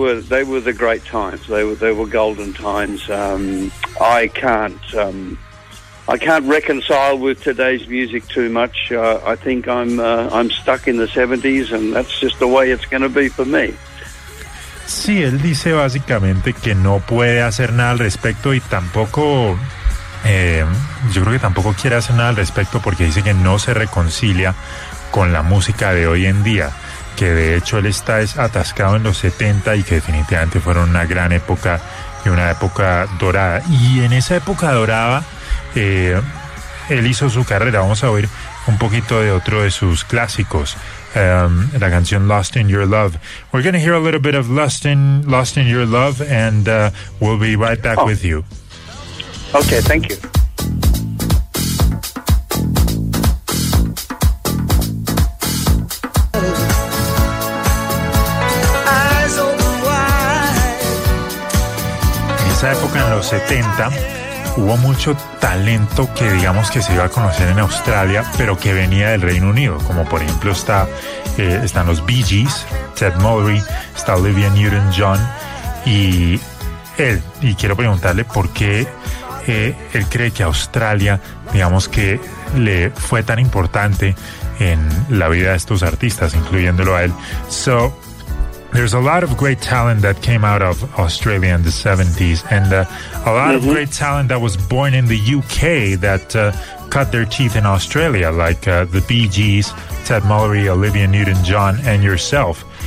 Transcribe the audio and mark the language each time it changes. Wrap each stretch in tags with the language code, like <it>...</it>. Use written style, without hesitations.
<en>they were the great times. They were golden times. I can't reconcile with today's music too much. I think I'm stuck in the 70s, and that's just the way it's going to be for me.</en> <es>Sí, él dice básicamente que no puede hacer nada al respecto, y tampoco, yo creo que tampoco quiere hacer nada al respecto, porque dice que no se reconcilia con la música de hoy en día, que de hecho él está atascado en los 70 y que definitivamente fueron una gran época y una época dorada. Y en esa época dorada, él hizo su carrera. Vamos a oír un poquito de otro de sus clásicos. La canción Lost in Your Love.</es> <en>We're going to hear a little bit of Lost in Your Love, and we'll be right back with you. Okay, thank you.</en> <es>En esa época, en los 70, hubo mucho talento que digamos que se iba a conocer en Australia, pero que venía del Reino Unido, como por ejemplo están los Bee Gees, Ted Mulry, está Olivia Newton-John y él. Y quiero preguntarle por qué él cree que Australia, digamos que le fue tan importante en la vida de estos artistas, incluyéndolo a él.</es> <en>So, there's a lot of great talent that came out of Australia in the 70s, and a lot of great talent that was born in the UK that cut their teeth in Australia, like the Bee Gees, Ted Mulry, Olivia Newton-John, and yourself.</en>